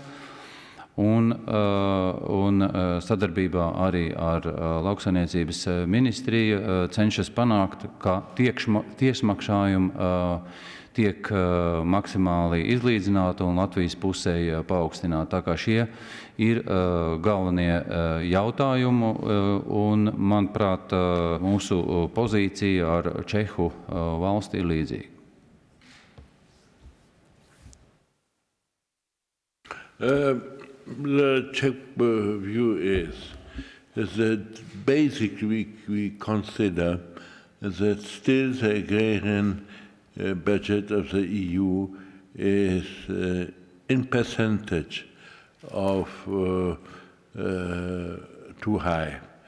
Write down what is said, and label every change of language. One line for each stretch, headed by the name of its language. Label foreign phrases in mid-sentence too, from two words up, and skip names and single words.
Latvian: Un sadarbībā arī ar lauksaimniecības ministriju cenšas panākt, ka tiešmaksājumi tiek maksimāli izlīdzināti un Latvijas pusē paaugstināti. Tā kā šie ir galvenie jautājumi, un, manuprāt, mūsu pozīcija ar Čehu valsti ir līdzīga.
English: The Czech view is that basically we consider that still the agrarian budget of the EU is in percentage of too high.